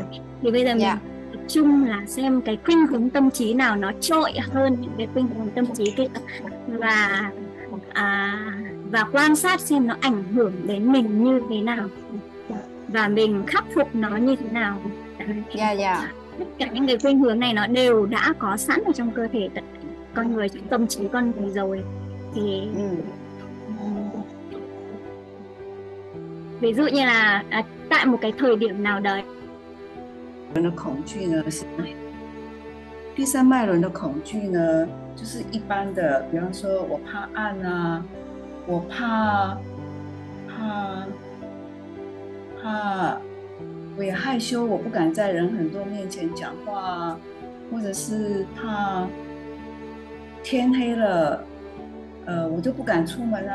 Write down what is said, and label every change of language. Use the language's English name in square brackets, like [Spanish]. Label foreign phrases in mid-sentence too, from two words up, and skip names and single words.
[Vietnamese] Thì bây giờ mình tập trung là xem cái khuynh hướng tâm trí nào nó trội hơn những cái khuynh hướng tâm trí kia, và quan sát xem nó ảnh hưởng đến mình như thế nào và mình khắc phục nó như thế nào. Tất cả những cái khuynh hướng này nó đều đã có sẵn ở trong cơ thể con người, trong tâm trí con người rồi. Thì ví dụ như là tại một cái thời điểm nào đấy， [Chinese] 人的恐惧呢是第三脉轮的恐惧呢，就是一般的，比方说我怕暗啊，我我也害羞，我不敢在人很多面前讲话啊，或者是怕天黑了，我就不敢出门啊。